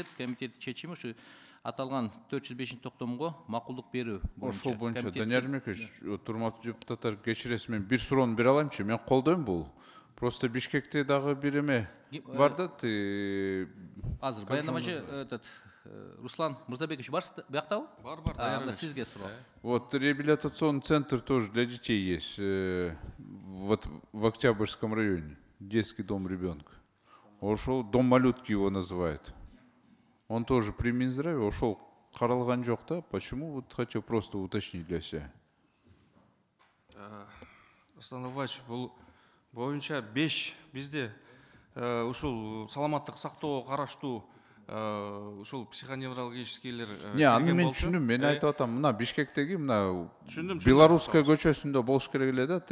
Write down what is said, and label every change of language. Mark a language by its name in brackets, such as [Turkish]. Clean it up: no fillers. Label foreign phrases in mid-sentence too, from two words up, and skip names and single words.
[Kyrgyz] Комитет чечими ушу аталган 405 токтомго макулдук берүү боюнча. Ошол боюнча Данияр Ермекович, урматтуу депутаттар, кечиресиз, мен бир суроону бере алаймынчы? Мен колдойм бул. Просто Бишкекте дагы бир эме бар да. Азыр баяндамачы Руслан Мырзабекович барсыз бияктабы? Бар, Данияр Ермекович. Сизге суроо. [Russian] Вот реабилитационный центр тоже для детей есть. Вот в Октябрьском районе. Детский дом ребенка. Ошол дом малютки его называют. Он тоже при Минздраве [Kyrgyz] ошол каралган жок да. [Russian] Почему? Вот хочу просто уточнить для себя. [Kyrgyz] Руслан Абаевич, бул боюнча 5 бизде ушул саламаттык сактоо караштуу ушул психоневрологическийлер. Не, аны мен түшүндүм. Мен айтып атам, мына Бишкектеги мына Белорусская көчөсүндө болуш керек эле да.